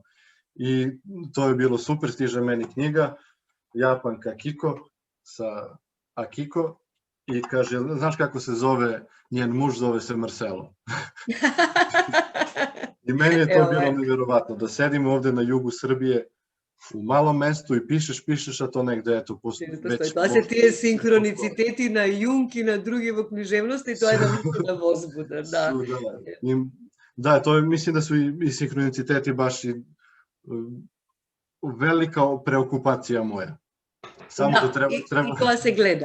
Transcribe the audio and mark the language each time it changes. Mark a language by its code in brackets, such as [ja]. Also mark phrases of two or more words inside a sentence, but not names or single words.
[sr] I to je bilo super, stiže meni knjiga, Japanka Akiko sa Akiko i kaže, znaš kako se zove, njen muž zove se Marcelo. I meni je to bilo nevjerovatno, da sedim ovde na jugu Srbije, u malom mestu i pišeš, a to negde, eto, već... [mk] Тоа се тие синхроницитети на Јунг и на други во книжевноста и тоа е навистина возбуда, да. [sr] Да, тоа мислим да су и синхроницитети баш и велика преокупација моја. Само да треба... [mk] И тоа се гледа.